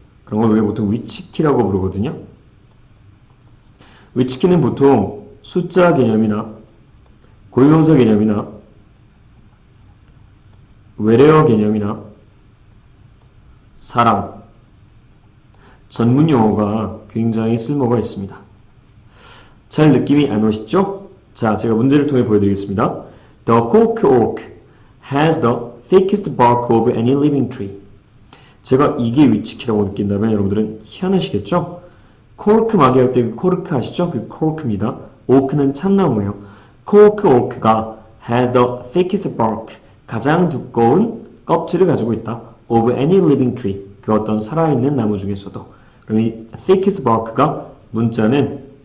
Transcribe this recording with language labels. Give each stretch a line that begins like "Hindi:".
Korean: 그런 걸 우리가 보통 위치키라고 부르거든요. 위치키는 보통 숫자 개념이나 고유명사 개념이나 외래어 개념이나 사람, 전문 용어가 굉장히 쓸모가 있습니다. 잘 느낌이 안 오시죠? 자, 제가 문제를 통해 보여드리겠습니다.
English: The cork oak has the thickest bark of any living tree.
Korean: 제가 이게 위치키라고 느낀다면 여러분들은 희한하시겠죠? 코르크 마개 할 때 그 코르크 아시죠? 그 코르크입니다. 오크는 참나무예요. cork oak가
English: has the thickest bark,
Korean: 가장 두꺼운 껍질을 가지고 있다.
English: of any living tree,
Korean: 그 어떤 살아있는 나무 중에서도. 그럼 이
English: thickest bark
Korean: 가 문자는